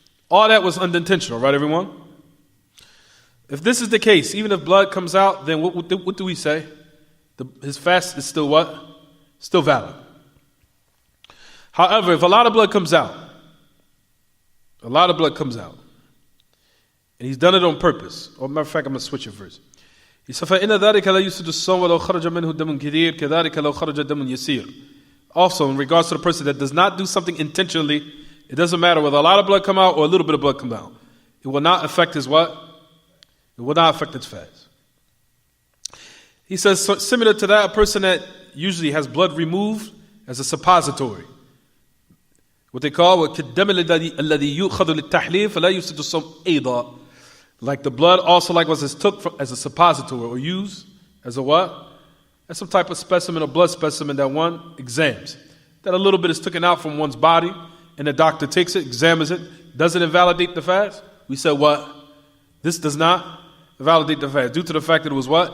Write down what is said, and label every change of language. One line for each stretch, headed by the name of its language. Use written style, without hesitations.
English: All that was unintentional, right everyone? If this is the case, even if blood comes out, then what do we say? His fast is still what? Still valid. However, if a lot of blood comes out, and he's done it on purpose. Or matter of fact, I'm going to switch it first. He said,
Arabic: فَإِنَّ ذَلِكَ لَا يُسِدُ الصَّوْمَ وَلَوْ خَرَجَ مِنْهُ دَمٌ كَثِيرٌ كَذَلِكَ لَوْ خَرَجَ دَمٌ يَسِيرٌ.
English: Also, in regards to the person that does not do something intentionally, it doesn't matter whether a lot of blood come out or a little bit of blood come out. It will not affect his what? It will not affect his fast. He says, so similar to that, a person that usually has blood removed as a suppository. What they call
Arabic: كالدم الذي يؤخذ للتحليل فلا يفسد الصوم أيضا.
English: Like the blood also likewise is took as a suppository or used as a what? As some type of specimen or blood specimen that one examines. That a little bit is taken out from one's body and the doctor takes it, examines it. Does it invalidate the fast? We said what? This does not validate the fast due to the fact that it was what?